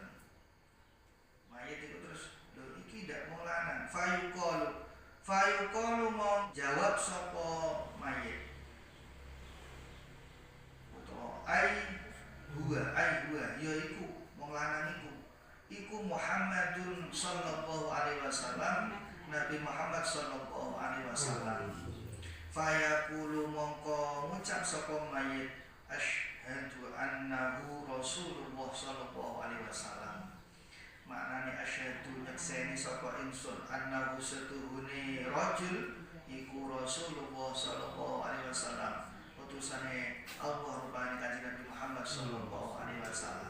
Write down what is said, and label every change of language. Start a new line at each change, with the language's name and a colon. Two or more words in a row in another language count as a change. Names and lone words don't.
Javanese: Mayit iku terus lho iki ndak wong lanang. Fayuqalu mong jawab sapa mayit. Utawa huwa yaiku wong lanang iku Muhammadun
Arabic: sallallahu alaihi wasallam,
Javanese: Nabi Muhammad
Arabic: sallallahu alaihi wasallam. Fayaqulu
Javanese: mongko ngucap sapa mayit,
Arabic: asyhadu annahu Rasulullah sallallahu alaihi wasallam.
Javanese: Maknane asyhadu nyekseni sapa ingsun annahu setuhune rajul iku
Arabic: Rasulullah sallallahu alaihi wasallam,
Javanese: utusane Allah rupane Kanjeng Nabi Muhammad
Arabic: sallallahu alaihi wasallam.